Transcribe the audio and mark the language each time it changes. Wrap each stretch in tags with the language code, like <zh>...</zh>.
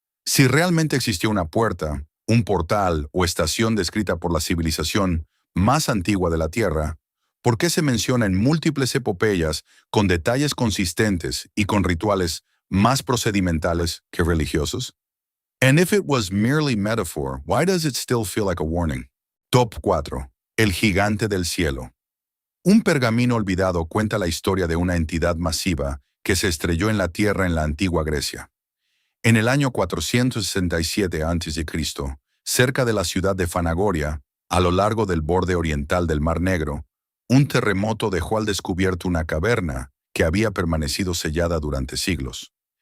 <es>Si realmente existió una puerta, un portal o estación descrita por la civilización más antigua de la Tierra, ¿por qué se menciona en múltiples epopeyas con detalles consistentes y con rituales más procedimentales que religiosos?</es> <en>And if it was merely metaphor, why does it still feel like a warning?</en> <es>Top 4. El gigante del cielo. Un pergamino olvidado cuenta la historia de una entidad masiva que se estrelló en la tierra en la antigua Grecia. En el año 467 a.C., cerca de la ciudad de Fanagoria, a lo largo del borde oriental del Mar Negro, un terremoto dejó al descubierto una caverna que había permanecido sellada durante siglos.</es>